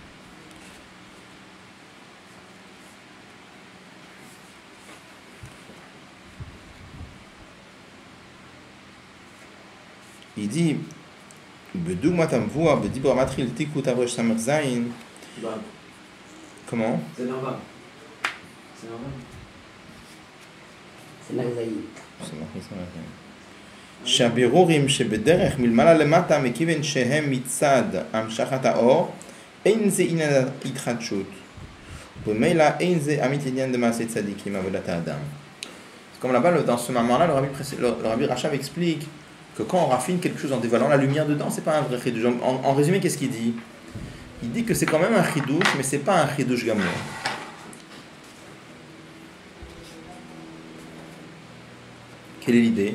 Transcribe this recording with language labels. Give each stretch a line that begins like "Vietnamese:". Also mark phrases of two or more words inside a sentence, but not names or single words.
French: Il dit comment? C'est normal. C'est normal. C'est Nagzaï.
Hebrew: שהבירורים שבדרך מלמעלה למטה מכיוון שהם מצד המשכת האור אין זה עניין התחדשות וממילא אין זה אמיתי עניין דמעשה צדיקים עבודת האדם.
French: Comme là-bas, dans ce moment-là, le Rabbi Rachav explique que quand on raffine quelque chose en dévoilant la lumière dedans, c'est pas un vrai chidouche. En résumé, qu'est-ce qu'il dit? Il dit que c'est quand même un chidouche, mais c'est pas un
Hebrew: חידוש גמור.
French: Quelle est l'idée?